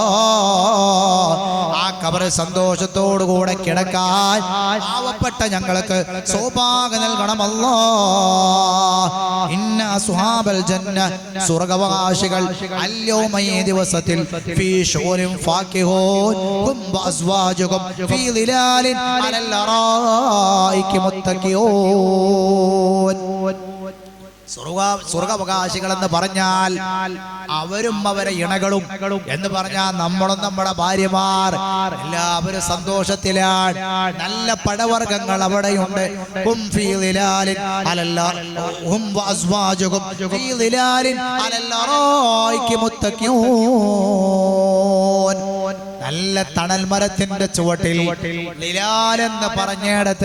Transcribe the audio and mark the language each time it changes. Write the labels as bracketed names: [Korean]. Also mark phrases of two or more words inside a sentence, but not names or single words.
[Malayalam] ആ ഖബർ സന്തോഷത്തോടു കൂടെ കിടക്കാൻ പാവപ്പെട്ട ഞങ്ങൾക്ക് സൗഭാഗ്യം നൽകണം അല്ലാ. [Arabic] إن أصحاب الجنة, സ്വർഗ്ഗവാസികൾ അൽയൗമ [Malayalam] ഈ ദിവസത്തിൽ [Arabic] في شغل فاكهون هم وأزواجهم في ظلال على الأرائك متكئون. [Malayalam] സ്വർഗാവകാശികൾ എന്ന് പറഞ്ഞാൽ അവരും അവരെ ഇണകളും എന്ന് പറഞ്ഞാൽ നമ്മളും നമ്മുടെ ഭാര്യമാർ എല്ലാവരും സന്തോഷത്തിലാണ്. നല്ല പഴവർഗ്ഗങ്ങൾ അവിടെയുണ്ട്. നല്ല തണൽ മരത്തിന്റെ ചുവട്ടിൽ ലിലാൽ എന്ന് പറഞ്ഞിടത്ത്